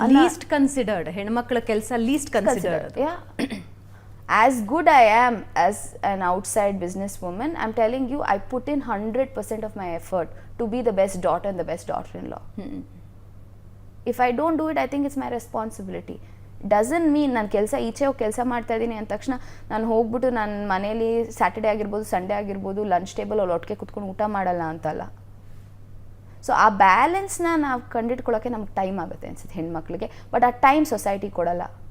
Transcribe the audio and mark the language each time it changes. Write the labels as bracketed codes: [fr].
[kn] List considered, ಹೆಣ್ಮಕ್ಳ ಕೆಲಸ list considered. [en] As good I am as an outside businesswoman, I'm telling you, I put in 100% of my effort to be the best daughter and the best daughter-in-law. If I don't do it, I think it's my responsibility. Doesn't mean [kn] ನಾನು ಈಚೆ ಹೋಗಿ ಕೆಲಸ ಮಾಡ್ತಾ ಇದ್ದೀನಿ ಅಂದ ತಕ್ಷಣ ನಾನು ಹೋಗ್ಬಿಟ್ಟು ನನ್ನ ಮನೇಲಿ ಸ್ಯಾಟರ್ಡೇ ಆಗಿರ್ಬೋದು, ಸಂಡೇ ಆಗಿರ್ಬೋದು, ಲಂಚ್ ಟೇಬಲ್ ಅಲ್ಲಿ ಒಟ್ಟಿಗೆ ಕುತ್ಕೊಂಡು ಊಟ ಮಾಡಲ್ಲ ಅಂತಲ್ಲ. ಸೊ ಆ ಬ್ಯಾಲೆನ್ಸ್ನ ನಾವು ಕಂಡಿಡ್ಕೊಳ್ಳೋಕ್ಕೆ ನಮ್ಗೆ ಟೈಮ್ ಆಗುತ್ತೆ ಅನ್ಸುತ್ತೆ ಹೆಣ್ಮಕ್ಳಿಗೆ. ಬಟ್ ಆ ಟೈಮ್ ಸೊಸೈಟಿ ಕೊಡಲ್ಲ.